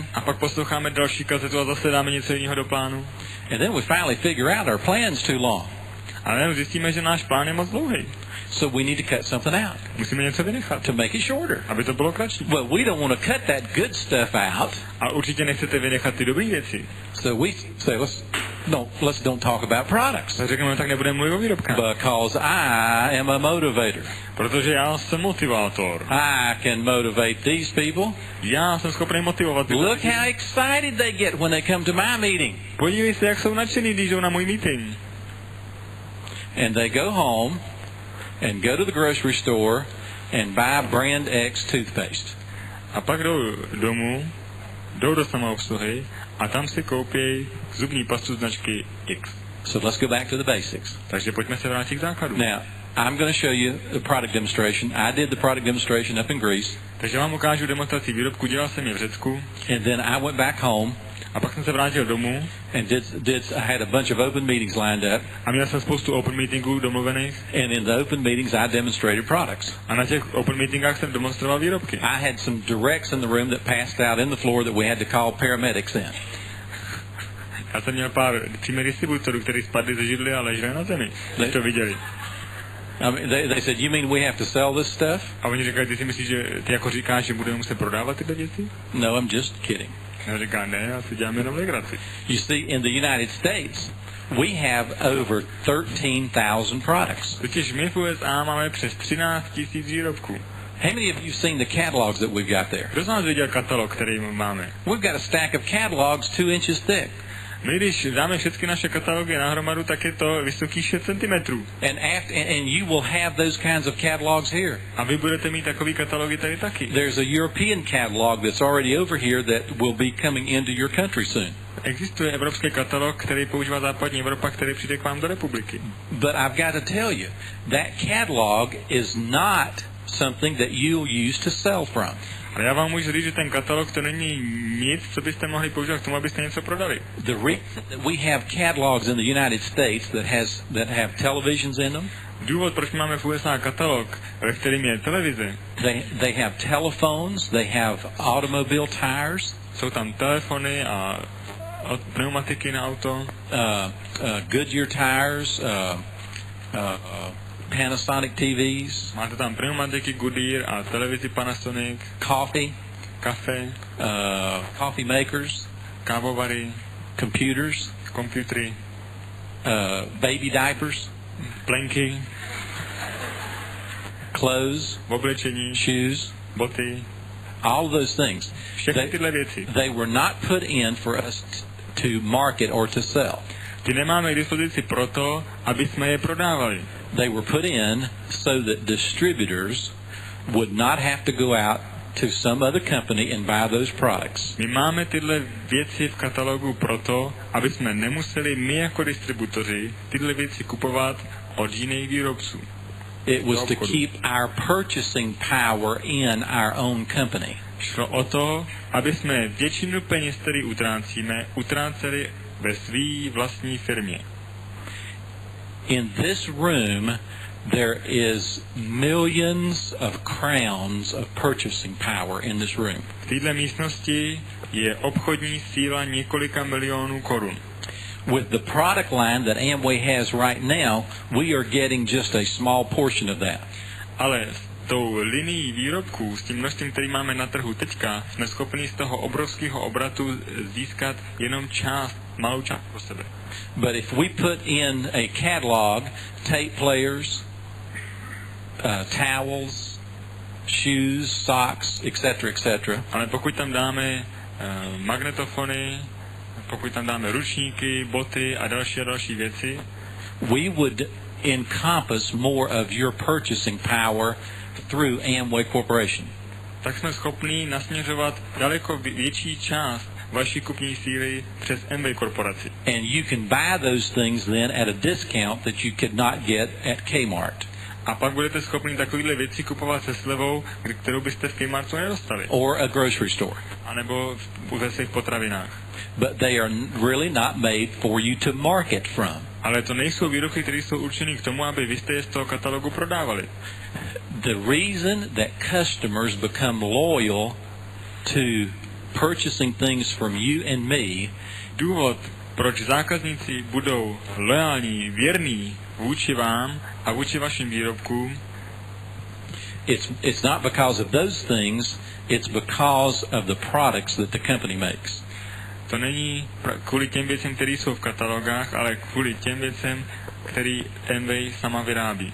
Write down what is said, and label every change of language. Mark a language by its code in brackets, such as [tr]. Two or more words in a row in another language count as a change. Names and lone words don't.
[cs] A pak posloucháme další kazetu a zase dáme něco jiného do plánu. [en] And then we finally figure out our plan's too long. [cs] A jenom zjistíme, že náš plán je moc dlouhý. [en] So we need to cut something out. [cs] Musíme něco vynechat. [en] To make it shorter. [cs] Aby to bylo kratší. [en] Well, we don't want to cut that good stuff out. [cs] A určitě nechcete vynechat ty dobré věci. [en] So we say let's don't talk about products. [cs] Tak řekneme, tak nebudeme mluvit o výrobkách. [en] Because I am a motivator. [cs] Protože já jsem motivátor. [en] I can motivate these people. [cs] Já jsem schopný motivovat ty [en] Look how excited they get when they come to my meeting. [cs] Podívej se, jak jsou nadšený, když jdou na můj meeting. [en] And they go home and go to the grocery store and buy brand X toothpaste. [cs] A pak jdou domů, jdou do samoobsluhy a tam si koupí zubní pastu značky X. [en] So let's go back to the basics. [cs] Takže pojďme se vrátit k základu. [en] Now, I'm going to show you a product demonstration. I did the product demonstration up in Greece. [cs] Takže vám ukážu demonstraci výrobku, dělal jsem je v Řecku. [en] And then I went back home. [cs] A pak jsem se vrátil domů. [en] And I had a bunch of open meetings lined up. [cs] A měl jsem spoustu [en] open meetingů [cs] domluvených. [en] And in the open meetings I demonstrated products. [cs] A na těch [en] open meetingách [cs] jsem demonstroval výrobky. [en] I had some directs in the room that passed out in the floor that we had to call paramedics in. [cs] Já jsem měl pár přímých distributorů, kteří spadli ze židly a leželi na zemi. Když to viděli. [en] I mean, they said, you mean we have to sell this stuff? A oni říkají, ty si myslíš, že ty jako říkáš, že budeme muset prodávat tyhle věci? No, I'm just kidding. [cs] Já říkám, ne, já si dělám jenom legraci. [en] You see, in the United States, we have over 13,000 products. [cs] Totiž my v USA máme přes 13 000 výrobků. [en] How many of you seen the catalogs that we've got there? [cs] Kdo z nás viděl katalog, který máme? [en] We've got a stack of catalogs 2 inches thick. [cs] My když dáme všechny naše katalogy nahromadu, tak je to vysoký 6 cm. [en] And you will have those kinds of catalogs here. [cs] A vy budete mít takový katalogy tady taky. [en] There's a European catalog that's already over here that will be coming into your country soon. [cs] Existuje evropský katalog, který používá západní Evropa, který přijde k vám do republiky. [en] But I've got to tell you, that catalog is not something that you'll use to sell from. [cs] Ale já vám můžu říct, že ten katalog to není nic, co byste mohli používat k tomu, abyste něco prodali. [en] The reason that we have catalogs in the United States that have televisions in them. [cs] Důvod, proč máme v USA katalog, ve kterým je televize. [en] They have telephones, they have automobile tires. [cs] Jsou tam telefony a pneumatiky na auto. [en] Goodyear tires, Panasonic TVs. [cs] Máte tam pneumatiky Goodyear a televizi Panasonic. [en] Coffee. [cs] Kafe. [en] Coffee makers. [cs] Kávovary. [en] Computers. [cs] Komputery. [en] Baby diapers. [cs] Plenky. [en] Clothes. [cs] Oblečení. [en] Shoes. [cs] Boty. [en] All of those things. [cs] Všechny tyhle věci. [en] They were not put in for us to market or to sell. [cs] Ty nemáme k dispozici proto, aby jsme je prodávali. [en] They were put in so that distributors would not have to go out to some other company and buy those products. [cs] My máme tyhle věci v katalogu proto, aby jsme nemuseli my jako distributoři tyhle věci kupovat od jiných výrobců. [en] It was to keep our purchasing power in our own company. [cs] Šlo o to, aby jsme většinu peněz, který utrácíme, utráceli ve své vlastní firmě. [en] In this room there is millions of crowns of purchasing power in this room. [cs] V této místnosti je obchodní síla několika milionů korun. [en] With the product line that Amway has right now, we are getting just a small portion of that. [cs] Ale s tou linií výrobků, s tím množstvím, který máme na trhu teďka, jsme schopni z toho obrovského obratu získat jenom část, malou část pro sebe. [en] But if we put in a catalog, tape players, towels, shoes, socks, etc., [cs] ale pokud tam dáme magnetofony, pokud tam dáme ručníky, boty a další věci, [en] we would encompass more of your purchasing power through Amway Corporation. [cs] Tak jsme schopni nasměřovat daleko větší část vaší kupní síly přes Amway korporaci. [en] And you can buy those things then at a discount that you could not get at Kmart. [cs] A pak budete schopni takovýhle věci kupovat se slevou, kterou byste v Kmartu nedostali. [en] Or a grocery store. [cs] A nebo ve svých potravinách. [en] But they are really not made for you to market from. [cs] Ale to nejsou výrobky, které jsou určené k tomu, aby vy jste je z toho katalogu prodávali. [en] The reason that customers become loyal to purchasing things from you and me, [cs] důvod, proč zákazníci budou loajální, věrní vůči vám a vůči vašim výrobkům, [en] it's not because of those things, it's because of the products that the company makes. [cs] To není kvůli těm věcem, které jsou v katalogách, ale kvůli těm věcem, které Amway sama vyrábí.